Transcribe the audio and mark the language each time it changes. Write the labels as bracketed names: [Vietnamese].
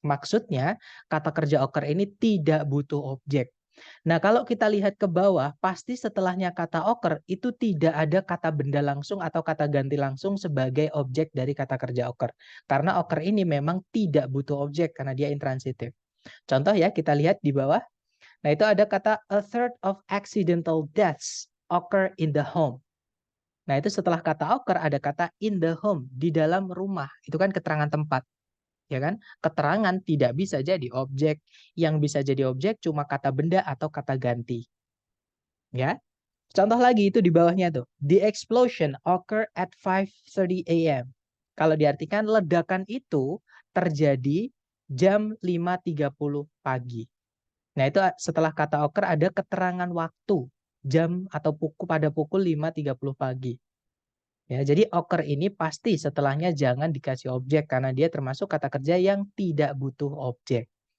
[Indonesian] Maksudnya kata kerja occur ini tidak butuh objek. Nah, kalau kita lihat ke bawah, pasti setelahnya kata occur itu tidak ada kata benda langsung atau kata ganti langsung sebagai objek dari kata kerja occur. Karena occur ini memang tidak butuh objek karena dia intransitif. Contoh ya, kita lihat di bawah. Nah, itu ada kata [English] a third of accidental deaths occur in the home. [Indonesian] Nah, itu setelah kata occur ada kata [English] in the home, [Indonesian] di dalam rumah. Itu kan keterangan tempat. Ya kan? Keterangan tidak bisa jadi objek. Yang bisa jadi objek cuma kata benda atau kata ganti. Ya. Contoh lagi itu di bawahnya tuh. [English] The explosion occur at 5:30 a.m. [Indonesian] Kalau diartikan ledakan itu terjadi jam 5:30 pagi. Nah, itu setelah kata occur ada keterangan waktu jam atau pada pukul 5:30 pagi. Ya, jadi occur ini pasti setelahnya jangan dikasih objek karena dia termasuk kata kerja yang tidak butuh objek.